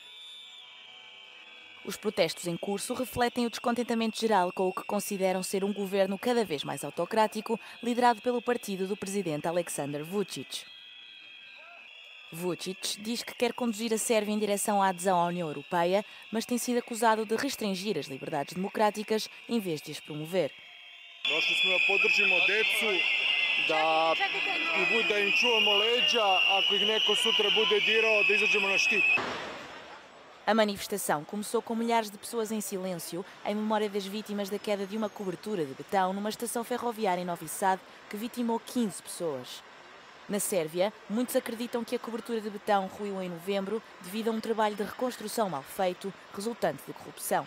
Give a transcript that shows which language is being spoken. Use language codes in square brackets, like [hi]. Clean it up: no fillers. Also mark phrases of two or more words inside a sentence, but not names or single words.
[pt] Os protestos em curso refletem o descontentamento geral com o que consideram ser um governo cada vez mais autocrático, liderado pelo partido do presidente Aleksandar Vučić. Vučić diz que quer conduzir a Sérvia em direção à adesão à União Europeia, mas tem sido acusado de restringir as liberdades democráticas em vez de as promover. [sr] Došli smo da podržimo decu, da im čuvamo leđa, ako ih neko sutra bude dirao, da izađemo na štit. [pt] A manifestação começou com milhares de pessoas em silêncio, em memória das vítimas da queda de uma cobertura de betão numa estação ferroviária em Novi Sad, que vitimou 15 pessoas. Na Sérvia, muitos acreditam que a cobertura de betão ruiu em novembro devido a um trabalho de reconstrução mal feito, resultante de corrupção.